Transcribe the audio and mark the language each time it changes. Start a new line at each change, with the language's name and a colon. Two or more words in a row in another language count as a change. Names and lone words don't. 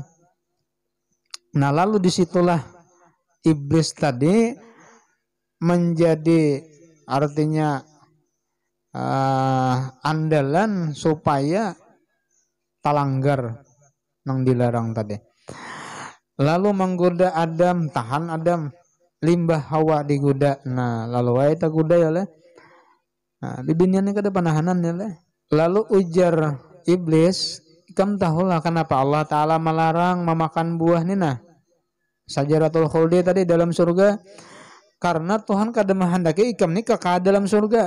Banjar: Nah lalu disitulah iblis tadi menjadi artinya andalan supaya talanggar nang dilarang tadi. Lalu menggoda Adam, tahan Adam. limbah Hawa diguda. Nah lalu wae ta guda ya lah. Nah bibiniannya kada panahanan ya lah. Lalu ujar iblis, "Kam tahulah kenapa Allah Ta'ala melarang memakan buah ni nah Sajaratul Khuldi tadi dalam surga, karena Tuhan kada menghendaki ikam ni kekal dalam surga.